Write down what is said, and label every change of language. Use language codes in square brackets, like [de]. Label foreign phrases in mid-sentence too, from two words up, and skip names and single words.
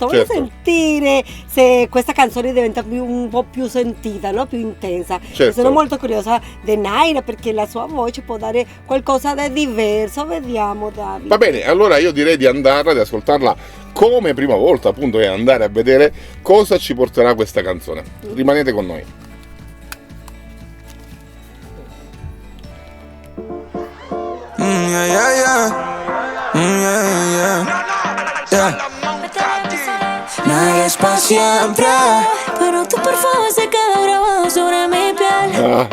[it] Voglio sentire se questa canzone diventa un po' più sentita, no? Più intensa. Certo. Sono molto curiosa di Naira perché la sua voce può dare qualcosa di diverso. Vediamo, Davide. Va bene, allora io direi di ascoltarla come prima volta, appunto, e andare a vedere cosa ci porterà questa canzone. Rimanete con noi. [es] Nada es para siempre, pero tu perfume se queda grabado sobre mi piel.